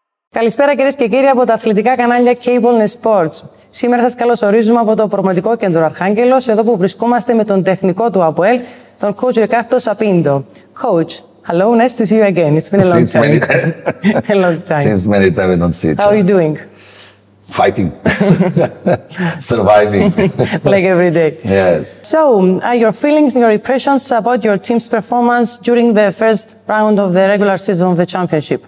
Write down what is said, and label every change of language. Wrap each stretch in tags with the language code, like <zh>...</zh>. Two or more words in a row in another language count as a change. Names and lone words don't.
<el>Καλησπέρα κυρίες και κύριοι από τα αθλητικά κανάλια Cable Sports. Σήμερα σας καλωσορίζουμε από το Προπονητικό Κέντρο Αρχάγγελος, εδώ που βρισκόμαστε με τον τεχνικό του Αποελ, τον coach Ricardo Pinto.</el> <en>Coach, hello, nice to see you again. It's been a long time. A long time. Since many times we don't see each other. How are you doing? Fighting. Surviving. Like every day. Yes. So, your feelings and your impressions about your team's performance during the first round of the regular season of the championship?</en>